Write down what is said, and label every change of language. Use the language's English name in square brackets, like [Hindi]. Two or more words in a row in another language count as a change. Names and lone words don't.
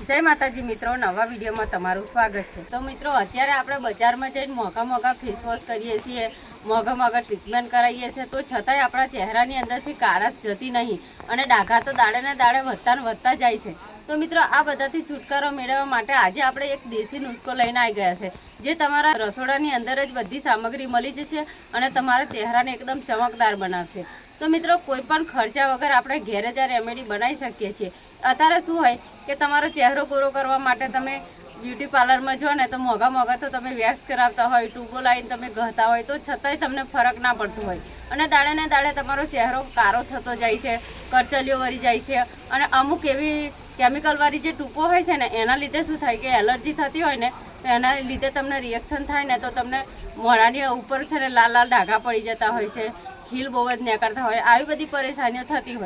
[Gujarati] જય માતાજી મિત્રો, નવા વીડિયો મેં તમારૂ સ્વાગત હૈ। તો મિત્રો, અત્યારે આપણે બજારમાં જઈને મોઘા [English] face wash [Gujarati] કરીએ છીએ, મોઘા ટ્રીટમેન્ટ કરાવીએ છીએ, તો છતાંય આપણા ચહેરાની અંદરથી કાળાશ જતી નહીં અને ડાઘા તો દાડે ને દાડે વધતા ને વધતા જાય છે। તો મિત્રો, આ બધાથી છુટકારો મેળવવા માટે આજ આપણે એક દેશી નુસ્ખો લઈને આઈ ગયા છે, જે તમારા રસોડાની અંદર જ બધી સામગ્રી મળી જશે અને તમારા ચહેરાને એકદમ ચમકદાર બનાવશે। તો મિત્રો, કોઈપણ ખર્ચા વગર આપણે ઘરે જ રેમેડી બનાવી શકીએ છીએ। અત્યારે શું હોય કે તમારો ચહેરો ગોરો કરવા માટે તમે [English] beauty parlour [Gujarati] મેં જો ને તો મોઘા તો તમે વેક્સ કરાવતા હોય, ટ્યૂબો લાઈન તમે ગહતા હોય, તો છતાંય તમને ફરક ના પડતો હોય અને દાડે ને દાડે તમારો ચહેરો કારો થતો જાય છે, કરચલીઓ વરી જાય છે અને અમુક એવી કેમિકલ વાલી જે ટ્યૂબો હોય છે ને એના લીધે શું થાય કે એલર્જી થતી હોય ને એના લીધે તમને રિએક્શન થાય ને તો તમને મોઢાની ઉપર છે ને લાલ લાલ ડાઘા પડી જતા હોય છે, ખીલ બહૂ જ નિકળતા હોય, આવી બધી પરેશાનીઓ થતી હોય।